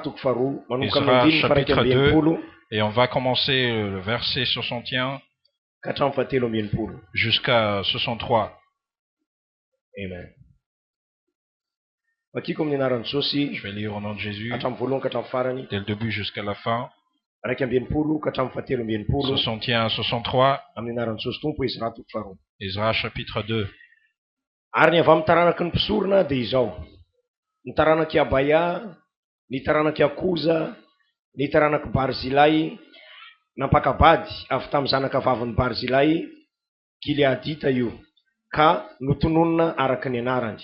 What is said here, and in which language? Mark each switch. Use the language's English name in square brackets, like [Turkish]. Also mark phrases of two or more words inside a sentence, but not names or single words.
[French] chapitre 2, et on va commencer le verset 61 jusqu'à 63. Amen. Je vais lire au nom de Jésus, dès le début jusqu'à la fin. 61 à 63, Isra chapitre 2. [Malagasy] Ary ny avy amin'ny taranaky ny mpisorona dia izao: ny taranaky Abaya, ny taranaky Akoza, ny taranaky Barzilay, nampakabady avy tamin'ny zanaka vavin'ny Barzilay, Gileadita io, ka notononina araka ny anarany.